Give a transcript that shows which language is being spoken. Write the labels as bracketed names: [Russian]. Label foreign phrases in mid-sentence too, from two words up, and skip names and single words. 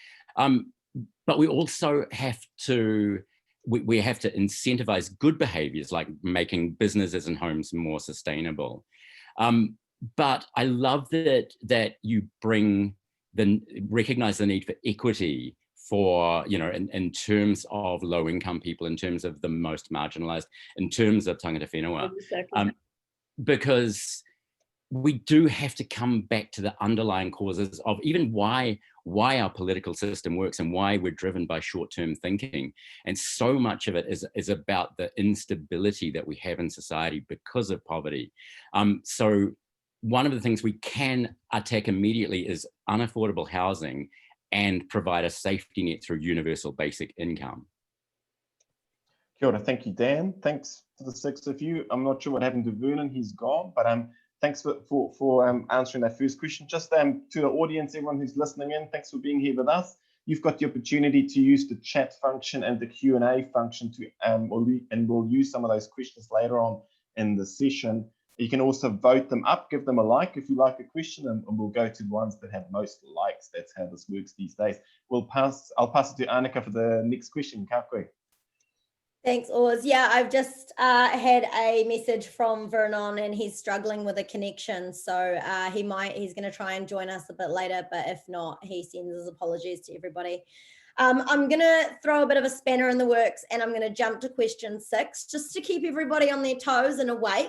[English] But we also have to, we have to incentivize good behaviors like making businesses and homes more sustainable. But I love that you recognize the need for equity for, in terms of low income people, in terms of the most marginalized, in terms of [Māori] tangata whenua, [English] because we do have to come back to the underlying causes of even why our political system works and why we're driven by short-term thinking. And so much of it is about the instability that we have in society because of poverty. So one of the things we can attack immediately is unaffordable housing and provide a safety net through universal basic income. [Māori] Kia ora, [English] thank you, Dan. Thanks to the six of you. I'm not sure what happened to Vernon, he's gone, but thanks for answering that first question. Just to the audience, everyone who's listening in, thanks for being here with us. You've got the opportunity to use the chat function and the Q&A function and we'll use some of those questions later on in the session. You can also vote them up, give them a like if you like a question, and we'll go to the ones that have most likes. That's how this works these days. I'll pass it to Annika for the next question. [Māori] Ka koe. [English] Thanks, Oz. Yeah, I've just had a message from Vernon, and he's struggling with a connection. So he's going to try and join us a bit later, but if not, he sends his apologies to everybody. I'm going to throw a bit of a spanner in the works, and I'm going to jump to question 6, just to keep everybody on their toes and awake.